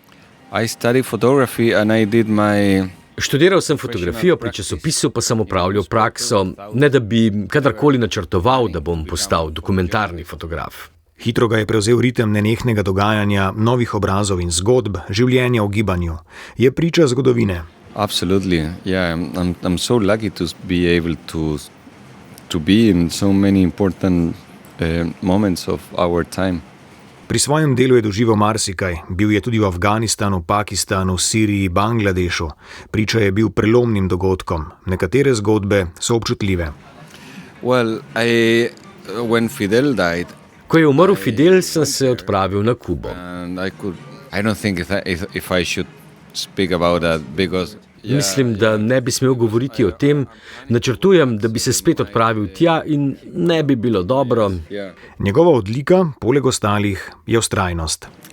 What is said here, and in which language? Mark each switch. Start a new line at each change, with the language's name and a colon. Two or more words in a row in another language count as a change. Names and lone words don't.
Slovenian: Študiral sem fotografijo, pri časopisu pa sem opravljal prakso, ne da bi kadarkoli načrtoval, da bom postal dokumentarni fotograf. Hitro ga je prevzel ritem nenehnega dogajanja, novih obrazov in zgodb, življenja v gibanju. Je priča zgodovine.
English: Absolutely, yeah. I'm so lucky to be able to be in so many important moments of our time.
Slovenian: Pri svojem delu je doživel marsikaj. Bil je tudi v Afganistanu, Pakistanu, Siriji, Bangladešu. Priča je bil prelomnim dogodkom. Nekatere zgodbe so občutljive.
English: When Fidel died,
Slovenian: ko je umrl Fidel, sem se odpravil na Kubo. Mislim, da ne bi smel govoriti o tem. Načrtujem, da bi se spet odpravil tja in ne bi bilo dobro. Njegova odlika, poleg ostalih, je vztrajnost.